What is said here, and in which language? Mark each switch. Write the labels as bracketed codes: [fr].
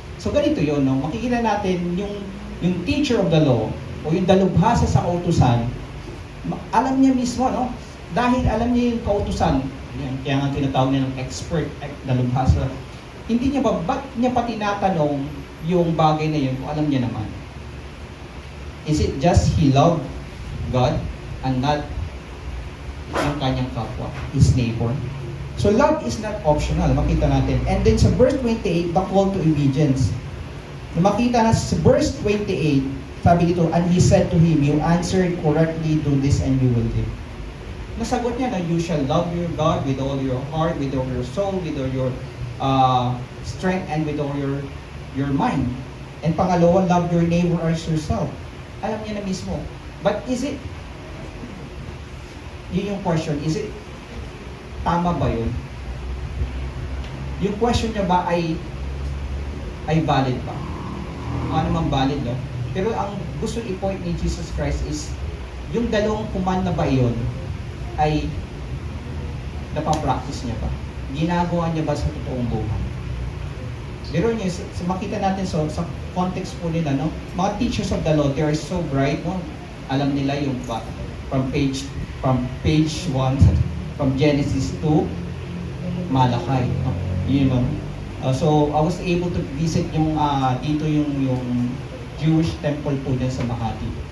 [tl] So ganito yun, no? Makikita natin yung teacher of the law o yung dalubhasa sa kautusan, alam niya mismo, no? Dahil alam niya yung kautusan, yan, kaya nga tinatawag niya ng expert, dalubhasa. Hindi niya ba't niya pa tinatanong yung bagay na yun kung alam niya naman? [en] Is it just he loved God and not [tl] yung kanyang kapwa, [en] his neighbor? So love is not optional, [tl] makita natin. [en] And then sa verse 28, the call to obedience. [tl] Makita na sa [en] verse 28, [tl] sabi dito, [en] and he said to him, you answered correctly, do this and you will live. [tl] Nasagot niya na [en] you shall love your God with all your heart, with all your soul, with all your strength, and with all your mind. And pangalawa, love your neighbor as yourself. [tl] Alam niya na mismo. [en] But is it, [tl] yun yung [en] question, is it, [tl] tama ba yun? Yung question niya ba ay valid ba? Ano naman valid, no? Pero ang gusto i-point ni Jesus Christ is, yung dalawang command na ba yun, ay napapractice niya ba? Ginagawa niya ba sa totoong buhay? Pero niya, makita natin sa context po nila, no? [en] Mga teachers of the law, they are so bright, no? [tl] Alam nila yung [en] from page 1, from Genesis to Malakay. No? You know? So I was able to visit [tl] yung dito yung [en] Jewish temple [tl] po din sa [en] Makati.